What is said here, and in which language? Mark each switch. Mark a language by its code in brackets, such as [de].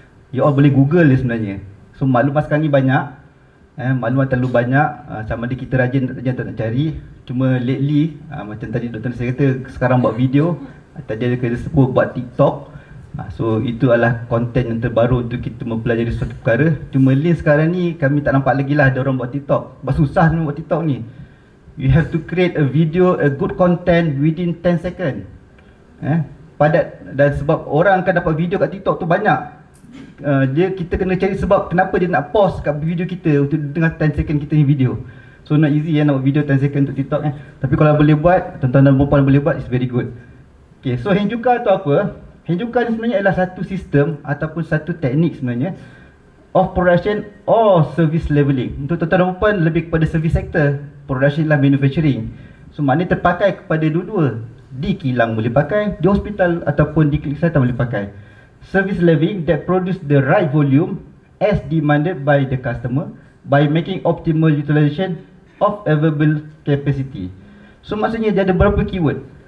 [ms] You all boleh google dia sebenarnya. So maklumat sekarang ni banyak. Maklumat terlalu banyak, sama ada kita rajin tak nak cari. Cuma lately, macam tadi doktor saya kata sekarang buat video, tadi ada kena sebut buat TikTok. So itu adalah konten yang terbaru untuk kita mempelajari suatu perkara. Cuma link sekarang ni kami tak nampak lagi lah ada orang buat TikTok. Sebab susah nak buat TikTok ni. [en] You have to create a video, a good content within 10 second. [ms] Padat. Dan sebab orang akan dapat video kat TikTok tu banyak, kita kena cari sebab kenapa dia nak pause kat video kita untuk dengar 10 second kita ni video. [en] So not easy [ms] nak buat video 10 second untuk TikTok. Tapi kalau boleh buat, tuan-tuan dan puan boleh buat, [en] it's very good. [ms] Okay, so Henjuka tu apa? Henjuka ni sebenarnya adalah satu sistem ataupun satu teknik sebenarnya [en] of production or service leveling. [ms] Untuk tuan-tuan dan puan lebih kepada service sector, production lah manufacturing. So maknanya terpakai kepada dua-dua. Di kilang boleh pakai, di hospital ataupun di klinik kesihatan boleh pakai. [en] Service leveling that produce the right volume as demanded by the customer by making optimal utilization of available capacity. [ms] So maksudnya dia ada berapa keyword.